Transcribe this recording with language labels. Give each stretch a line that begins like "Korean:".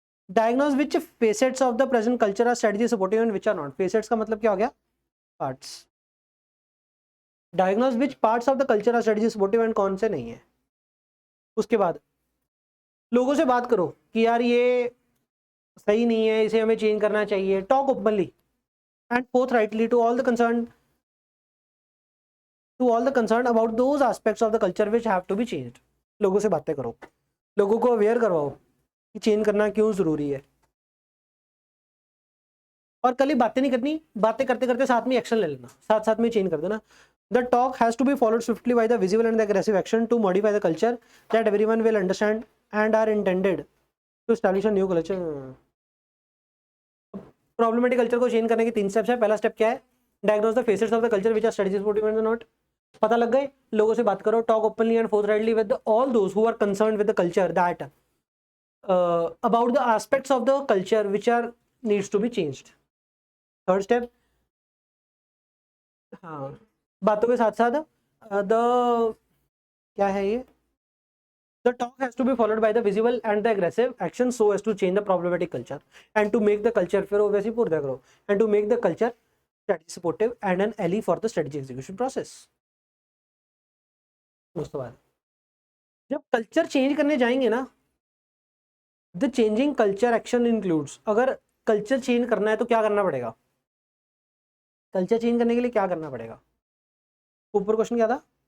English: Diagnose which facets of the present culture are strategy supportive and which are not.
Hindi: Facets का मतलब क्या हो गया?
English: Parts. Diagnose which parts of the culture are strategy supportive
Hindi: and कौन से नहीं है। उसके बाद लोगों से बात करो कि यार ये सही नहीं है, इसे हमें चेंज करना चाहिए।
English: Talk openly and forthrightly to all the concerned about those aspects of the culture which have to be changed।
Hindi: लोगों से बातें करो, लोगों को अवेयर करवाओ कि चेंज करना क्यों जरूरी है। और कल ही बातें नहीं करनी, बातें करते करते साथ में एक्शन ले लेना, साथ साथ में चेंज कर देना।
English: The talk has to be followed swiftly by the visible and the aggressive action to modify the culture that everyone will understand and are intended to establish a new culture।
Hindi: Problematic culture को change करने के 3 steps है। पहला step क्या है?
English: Diagnose the facets of the culture which are strategies supportive and not.
Hindi: पता लग गए? लोगों से बात करो,
English: Talk openly and forthrightly with all those who are concerned with the culture that about the aspects of the culture which are needs to be changed. Third step, हाँ बातों के साथ साथ the क्या है ये, the talk has to be followed by the visible and the aggressive action so as to change the problematic culture and to make the culture
Hindi: फिर वैसे पूरा करो
English: and to make the culture strategy supportive and an ally for the strategy execution process।
Hindi: उसके बाद जब culture change करने जाएंगे ना, the changing culture action includes. अगर कल्चर चेंज करना है तो क्या करना पड़ेगा? कल्चर चेंज करने के लिए क्या करना पड़ेगा? ऊपर क्वेश्चन क्या था?